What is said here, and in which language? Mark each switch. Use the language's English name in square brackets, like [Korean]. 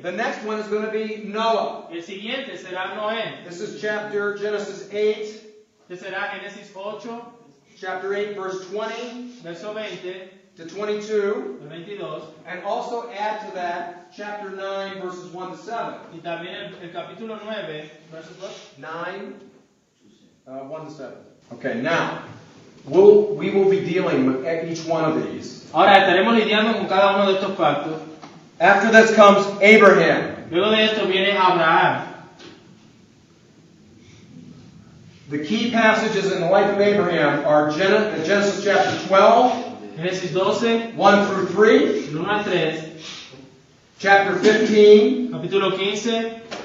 [English] The next one is going to be Noah. [Spanish] El siguiente será Noé, [English] This is chapter Genesis 8, [Spanish] que será Génesis 8, [English] chapter 8, verse 20 [Spanish] verso 20, [English] to 22, [Spanish] el 22, [English] and also add to that chapter 9, verses 1 to 7. [Spanish] y también el capítulo 9, versos [English] 9, 1 to 7. Okay, now, we will be dealing with each one of these. [Spanish] Ahora estaremos lidiando con cada uno de estos pactos. [English] After this comes Abraham. [Spanish] Luego de esto viene Abraham. [English] The key passages in the life of Abraham are Genesis chapter 12, [Spanish] Génesis 12, [English] 1 through 3, [Spanish] del 1 al 3, [English] chapter 15, [Spanish] capítulo 15,